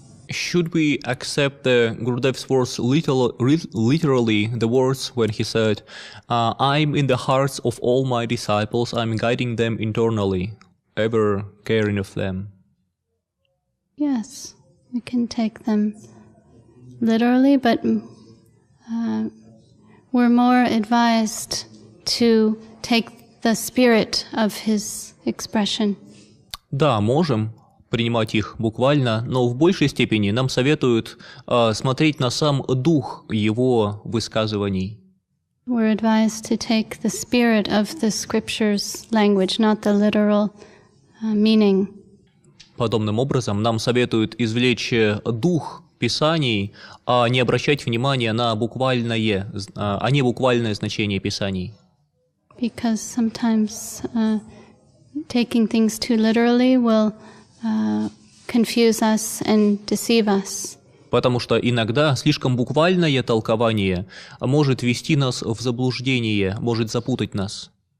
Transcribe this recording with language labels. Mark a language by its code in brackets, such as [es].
[en] Should we accept the Gurudev's words literally, the words when he said, I'm in the hearts of all my disciples, I'm guiding them internally, ever caring of them? Yes, we can take them literally, but we're more advised to take the spirit of his expression. [ru] Да, можем принимать их буквально, но в большей степени нам советуют смотреть на сам дух его высказываний. [en] We're advised to take the spirit of the scriptures language, not the literal meaning. [ru] Подобным образом нам советуют извлечь дух Писаний, а не обращать внимания на буквальное, а не буквальное значение Писаний. [en] Because sometimes taking things too literally will confuse us and deceive us. [ru] Потому что иногда слишком буквальное толкование может ввести нас в заблуждение, может запутать нас.